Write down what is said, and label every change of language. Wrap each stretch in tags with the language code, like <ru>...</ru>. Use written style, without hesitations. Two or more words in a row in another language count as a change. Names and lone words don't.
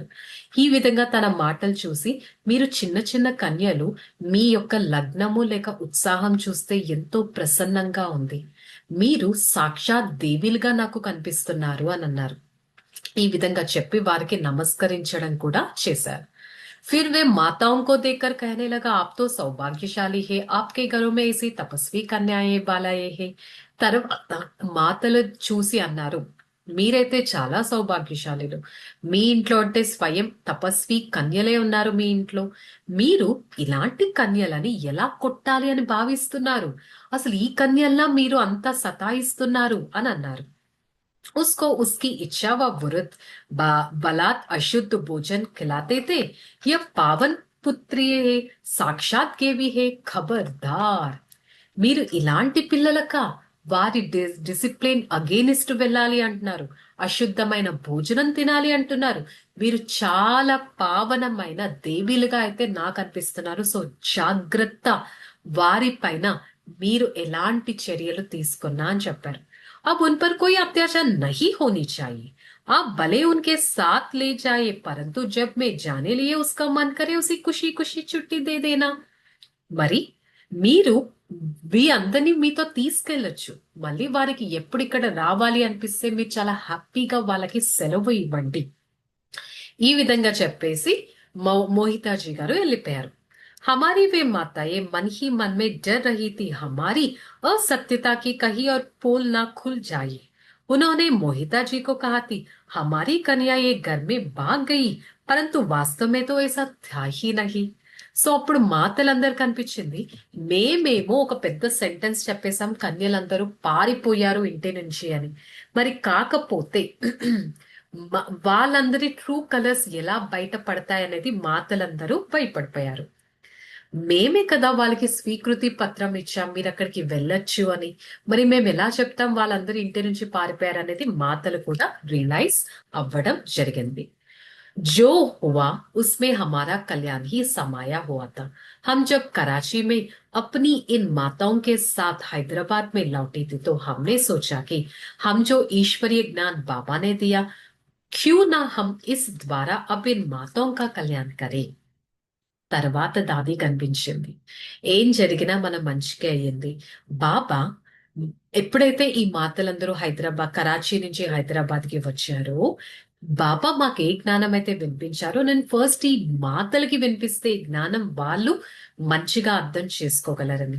<te>ఈ విధంగా తన మాటలు చూసి, మీరు చిన్న చిన్న కన్యలు, మీ యొక్క లగ్నము లేక ఉత్సాహం చూస్తే ఎంతో ప్రసన్నంగా ఉంది. మీరు సాక్షాత్ దేవిలుగా నాకు కనిపిస్తున్నారు అని అన్నారు. ఈ విధంగా చెప్పి వారికి నమస్కరించడం కూడా చేశారు.</te> <hi>फिर वे माताओं को देखकर कहने लगा, आप तो सौभाग्यशाली है, आपके घरों में ऐसी तपस्वी कन्याएं बालाए है.</hi> <te>తర్వాత మాతలు చూసి అన్నారు, మీరైతే చాలా సౌభాగ్యశాలులు. మీ ఇంట్లో అంటే స్వయం తపస్వి కన్యలే ఉన్నారు మీ ఇంట్లో. మీరు ఇలాంటి కన్యలని ఎలా కొట్టాలి అని భావిస్తున్నారు? అసలు ఈ కన్యల్లా మీరు అంతా సతాయిస్తున్నారు అని అన్నారు.</te> <hi>उसको उसकी इच्छा व विरुद्ध बलात् अशुद्ध भोजन खिलाते थे. यह पावन पुत्री है, साक्षात देवी है, खबरदार.</hi> <te>మీరు ఇలాంటి పిల్లలక వారి</te> <en>discipline against</en> <te>వెళ్ళాలి అంటున్నారు. అశుద్ధమైన భోజనం తినాలి అంటున్నారు. మీరు చాలా పావనమైన దేవీలుగా అయితే నాకు అనిపిస్తున్నారు. సో జాగ్రత్త, వారి పైన మీరు ఎలాంటి చర్యలు తీసుకున్నా అని చెప్పారు.</te> <hi>अब उन पर कोई अत्याचार नहीं होनी चाहिए. आप भले उनके साथ ले जाए, परंतु जब मैं जाने लिए उसका मन करे उसी खुशी खुशी छुट्टी दे देना.</hi> <te>మరి మీరు అందరినీ మీతో తీసుకెళ్లొచ్చు. మళ్ళీ వారికి ఎప్పుడు ఇక్కడ రావాలి అనిపిస్తే మీరు చాలా హ్యాపీగా వాళ్ళకి సెలవు ఇవ్వండి. ఈ విధంగా చెప్పేసి మోహితాజీ గారు వెళ్ళిపోయారు.</te> <hi>हमारी वे माताएं मन ही मन में डर रही थी, हमारी असत्यता की कहीं और पोल ना खुल जाए. उन्होंने मोहिता जी को कहा थी, हमारी कन्या ये घर में भाग गई, परंतु वास्तव में तो ऐसा था ही नहीं.</hi> <te>సో అప్పుడు మాతలందరికి అనిపించింది, మేమేమో ఒక పెద్ద సెంటెన్స్ చెప్పేశాం, కన్యలందరూ పారిపోయారు ఇంటి నుంచి అని. మరి కాకపోతే వాళ్ళందరి</te> <en>true colors</en> <te>ఎలా బయటపడతాయనేది మాతలందరూ భయపడిపోయారు. మేమే కదా వాళ్ళకి స్వీకృతి పత్రం ఇచ్చాం, మీరు అక్కడికి వెళ్ళొచ్చు అని. మరి మేము ఎలా చెప్తాం వాళ్ళందరూ ఇంటి నుంచి పారిపోయారు అనేది మాతలు కూడా రియలైజ్ అవ్వడం జరిగింది.</te> <hi>जो हुआ उसमें हमारा कल्याण ही समाया हुआ था. हम जब कराची में अपनी इन माताओं के साथ हैदराबाद में लौटे थे तो हमने सोचा कि हम जो ईश्वरीय ज्ञान बाबा ने दिया, क्यों ना हम इस द्वारा अब इन माताओं का कल्याण करें.</hi> <te>తర్వాత దాది కనిపించింది. ఏం జరిగినా మన మంచికే అయ్యింది. బాబా ఎప్పుడైతే ఈ మాతలందరూ కరాచీ నుంచి హైదరాబాద్ కి వచ్చారో, బాబా మాకు ఏ జ్ఞానం అయితే వినిపించారో, నేను ఫస్ట్ ఈ మాతలకి వినిపిస్తే ఈ జ్ఞానం వాళ్ళు మంచిగా అర్థం చేసుకోగలరని.</te>